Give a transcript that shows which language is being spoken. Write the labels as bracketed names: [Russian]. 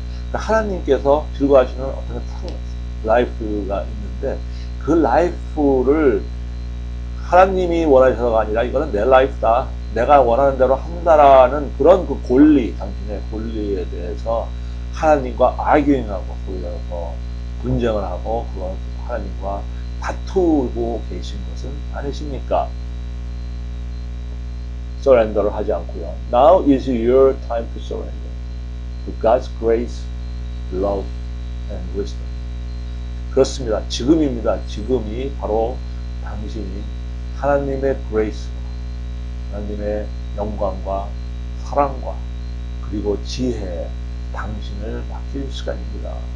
[Korean] 그러니까 하나님께서 즐거워하시는 어떤 라이프가 있는데 그 라이프를 하나님이 원하셔서가 아니라 이거는 내 라이프다, 내가 원하는 대로 한다라는 그런 그 권리, 당신의 권리에 대해서 하나님과 arguing하고 거기서 분쟁을 하고 그건 하나님과 다투고 계신 것은 아니십니까? surrender를 하지 않고요. [English] Now is your time to surrender to God's grace, love, and wisdom. [Korean] 그렇습니다. 지금입니다. 지금이 바로 당신이 하나님의 grace, 하나님의 영광과 사랑과 그리고 지혜에 당신을 맡길 시간입니다.